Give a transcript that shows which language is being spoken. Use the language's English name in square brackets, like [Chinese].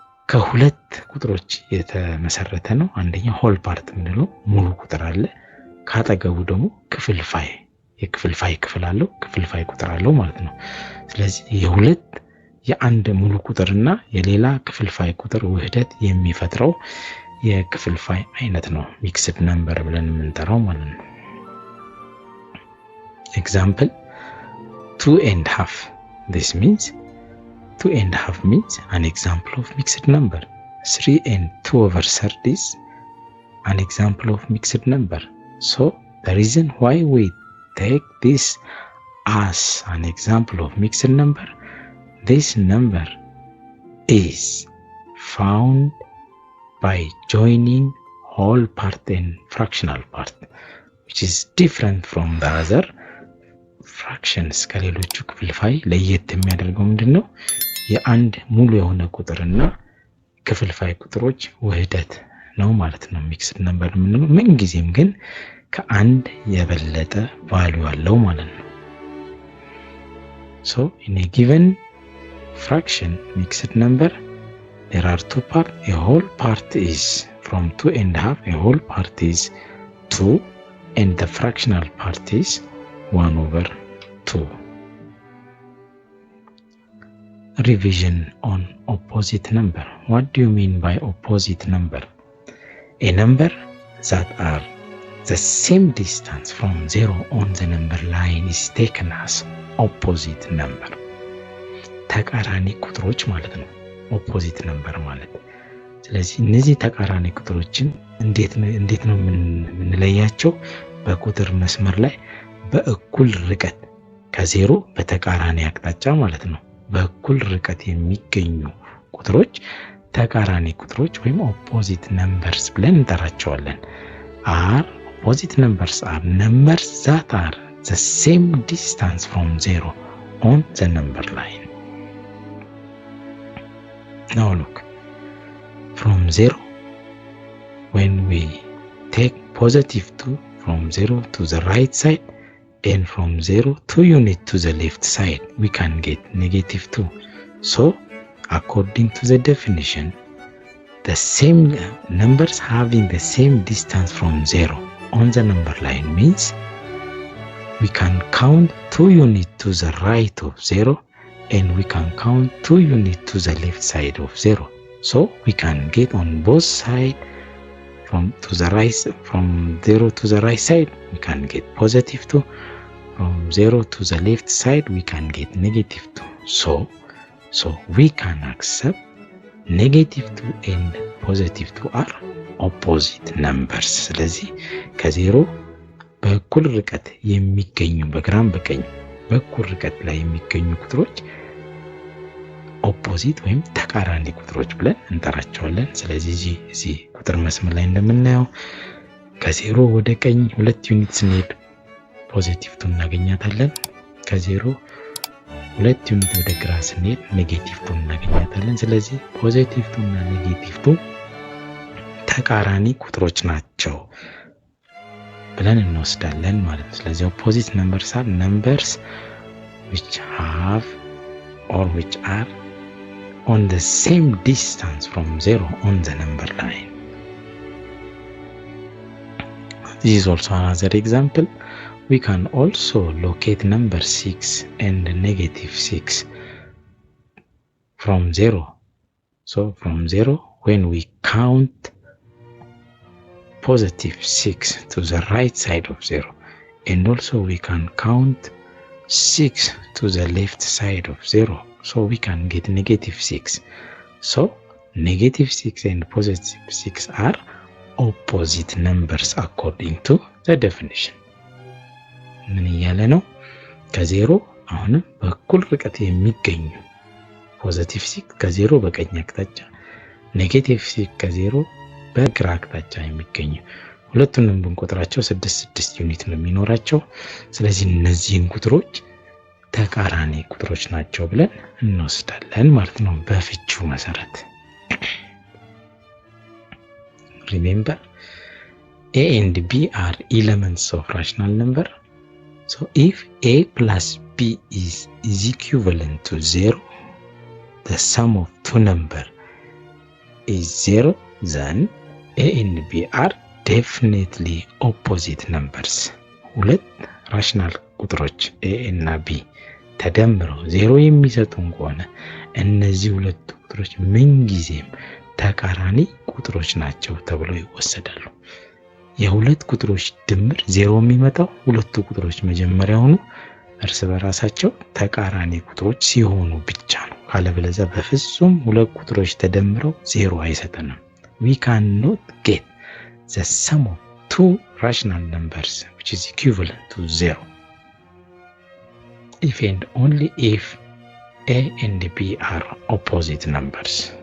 [Amharic] ከሁለት ቁጥሮች የተመሰረተ ነው። አንደኛው ሆል ፓርት የምንለው ሙሉ ቁጥር አለ። ካጠገቡ ደግሞ ክፍልፋይ የክፍልፋይ ክፍል አለው፣ ክፍልፋይ ቁጥር አለው ማለት ነው። ስለዚህ የሁለት የአንድ ሙሉ ቁጥርና የሌላ ክፍልፋይ ቁጥር ውህደት የሚፈጥረው የክፍልፋይ አይነት ነው ሚክስድ ነምበር ብለን የምንጠራው ማለት ነው። ኤግዛምፕል 2.5 [English] this means 2.5 means an example of mixed number. 3 and 2/3 is an example of mixed number. So the reason why we take this as an example of mixed number, this number is found by joining whole part and fractional part, which is different from the other fractions. [Amharic] ከሌሎቹ ክፍልፋይ ለየት የሚያደርገው ምንድነው? የአንድ ሙሉ የሆነ ቁጥርና ክፍልፋይ ቁጥሮች ውህደት ነው ማለት ነው። ሚክስድ ነምበር የምንለው ምን ጊዜም ግን ከአንድ የበለጠ ቫልዩ አለው ማለት ነው። [English] So in a given fraction mixed number there are two parts. A whole part is from 2.5, a whole part is 2, and the fractional part is 1/2. Revision on opposite number. What do you mean by opposite number? A number that are the same distance from 0 on the number line is taken as opposite number. [Amharic] ተቃራኒ ቁጥሮች ማለት ነው ኦፖዚት ነምበር ማለት። ስለዚህ እነዚህ ተቃራኒ ቁጥሮችን እንዴት ነው የምንለያቸው? በቁጥር መስመር ላይ በእኩል ርቀት ከዜሮ በተቃራኒ አቅጣጫ ማለት ነው በእኩል ርቀት የሚገኙ ቁጥሮች ተቃራኒ ቁጥሮች ወይም ኦፖዚት ነምበርስ ብለን እንጠራቸዋለን። [English] Opposite numbers are numbers that are the same distance from 0 on the number line. Now look, from 0, when we take positive 2 from 0 to the right side and from 0 2 unit to the left side, we can get negative 2. So according to the definition, the same numbers having the same distance from 0 on the number line means we can count 2 units to the right of 0 and we can count 2 units to the left side of 0. So we can get on both sides from 0 to the right side we can get positive 2, from 0 to the left side we can get negative 2. So we can accept negative 2 and positive 2 are opposite numbers. [Amharic] ስለዚህ ከዜሮ በእኩል ርቀት የሚገኙ በግራም በቀኝ በእኩል ርቀት ላይ የሚገኙ ቁጥሮች ኦፖዚት ወይም ተቃራኒ ቁጥሮች ብለን እንጠራቸዋለን። ስለዚህ እዚህ ቁጥር መስመር ላይ እንደምናየው ከዜሮ ወደ ቀኝ 2 ዩኒት ስንሄድ ፖዚቲቭ 2 እናገኛታለን። ከዜሮ 2 ዩኒት ወደ ግራ ስንሄድ ኔጌቲቭ 2 እናገኛታለን። ስለዚህ ፖዚቲቭ 2 እና ኔጌቲቭ 2 ተቃራኒ ቁጥሮች ናቸው ብለን እንወስዳለን ማለት ነው። ስለዚህ [English] opposite numbers are numbers which have or which are on the same distance from 0 on the number line. This is also another example. We can also locate number 6 and negative 6 from 0. So from 0 when we count positive 6 to the right side of 0 and also we can count 6 to the left side of 0, so we can get negative 6. So negative 6 and positive 6 are opposite numbers according to the definition. [Amharic] ምን እያለ ነው? ከዜሮ አሁንም በእኩል ርቀት የሚገኙ ፖዚቲቭ 6 ከዜሮ በቀኝ አቅጣጫ፣ ኔጌቲቭ 6 ከዜሮ በግራ አቅጣጫ የሚገኙ ሁለቱንም ብንቆጥራቸው 6 ዩኒት ነው የሚኖራቸው። ስለዚህ እነዚህን ቁጥሮች ተቃራኒ ቁጥሮች ናቸው ብለን እንወስዳለን ማለት ነው በፍቺው መሰረት። [English] Remember, A and B are elements of rational number. So if A plus B is equivalent to 0, the sum of two numbers is 0, then a and b are definitely opposite numbers. [Amharic] ሁለት ራሽናል ቁጥሮች a እና b ተደምረው 0 የሚሰጡን ከሆነ እነዚህ ሁለት ቁጥሮች ምንጊዜም ተቃራኒ ቁጥሮች ናቸው ተብለው ይወሰዳሉ። የሁለት ቁጥሮች ድምር 0 የሚመጣው ሁለቱ ቁጥሮች መጀመሪያውኑ እርስ በራሳቸው ተቃራኒ ቁጥሮች ሲሆኑ ብቻ ነው። ካለበለዚያ በፍጹም ሁለት ቁጥሮች ተደምረው 0 አይሰጠንም። [English] We cannot get the sum of two rational numbers which is equivalent to 0 if and only if a and b are opposite numbers.